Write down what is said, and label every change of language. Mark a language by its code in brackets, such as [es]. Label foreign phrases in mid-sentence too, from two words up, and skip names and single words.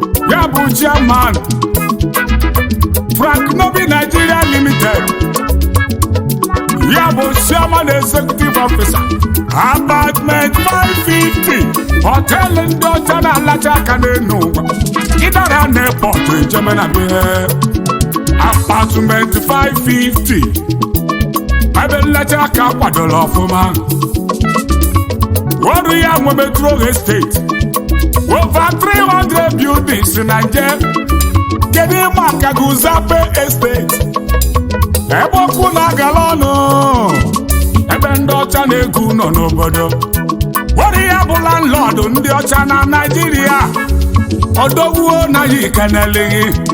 [ig] Ya bụ chairman, Frank Nobi Nigeria Limited. Ya bụ [en] chairman executive officer, [ig] Apartment five fifty, hotel ndị ọcha na-alacha aka n'elu ụwa. Ị dara na airport, ijebe na be. Apartment five fifty, ebe nlecha aka kwadoro ọfụma. Ọrụ ya nwe Metro Estate, [en] over three hundred buildings [ig] na nje. Kedu ịma ka Guzape Estate? Ebe okwu na-agala ọnụ, ebe ndị ọcha na-egu nọ n'obodo. Ọrụ ya bụ landlord ndị ọcha na Naịjirịa. Odogwu na ya ikenele gị.